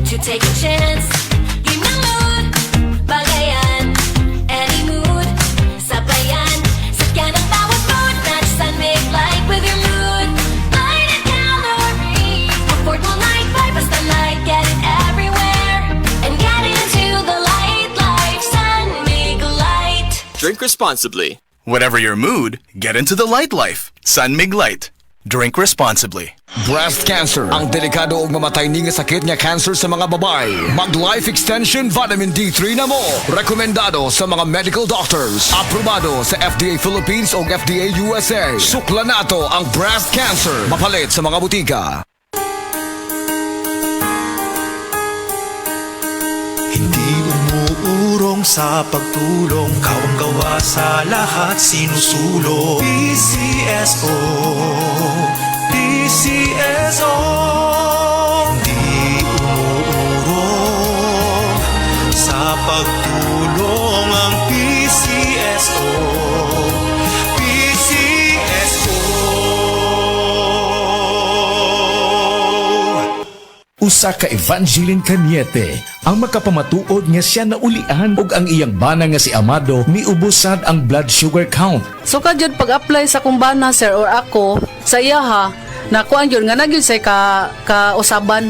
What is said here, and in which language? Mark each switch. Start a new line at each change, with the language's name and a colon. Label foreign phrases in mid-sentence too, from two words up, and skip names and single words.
English: take a chance.
Filipino: Game ng mood, bagayan,
English: any mood,
Filipino: sabayan. Sakyan ang bawat mood,
English: match San Mig Light with your mood. Light and calories, afford mo light vibe, basta light, get it everywhere. And get into the light life, San Mig Light. Drink responsibly. Whatever your mood, get into the light life. San Mig Light. Drink responsibly.
Cebuano: Breast cancer, ang delikado ug mamatay ni nga sakit nga cancer sa mga babae. Mag Life Extension Vitamin D3 na mo. Rekomendado sa mga
English: medical doctors.
Cebuano: Aprobado sa FDA Philippines ug FDA USA. Sukla nato ang breast cancer. Mapalit sa mga butika.
Filipino: Hindi umuurong sa pagtulong, kawang gawa sa lahat sinusulong. PCSO, PCSO. Hindi umuurong sa pagtulong ang PCSO, PCSO.
Cebuano: Usa ka Evangeline Cañete ang makapamatuod nga siya naulian ug ang iyang bana nga si Amado miubusad ang blood sugar count. So kadyod pag-apply sa kumbana sir or ako sa iya ha, nakuan yun nga nagyud say ka usaban.